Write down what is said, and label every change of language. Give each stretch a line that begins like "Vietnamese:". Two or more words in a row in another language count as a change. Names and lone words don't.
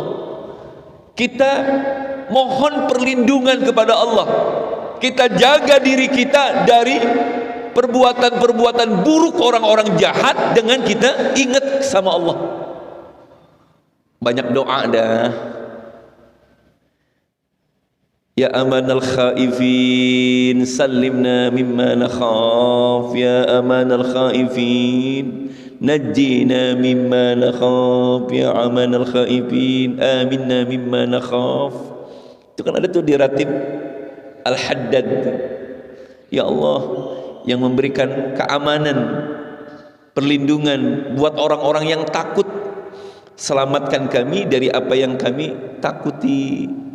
Indonesian: Kita mohon perlindungan kepada Allah. Kita jaga diri kita dari perbuatan-perbuatan buruk orang-orang jahat dengan kita ingat sama Allah. Banyak doa dah.
Arabic: يا أمان الخائفين سلمنا مما نخاف، يا أمان الخائفين نجنا مما نخاف، يا أمان الخائفين آمنا مما نخاف.
Indonesian: Itu kan ada tuh di ratib Al-Haddad. Ya Allah yang memberikan keamanan, perlindungan buat orang-orang yang takut, selamatkan kami dari apa yang kami takuti.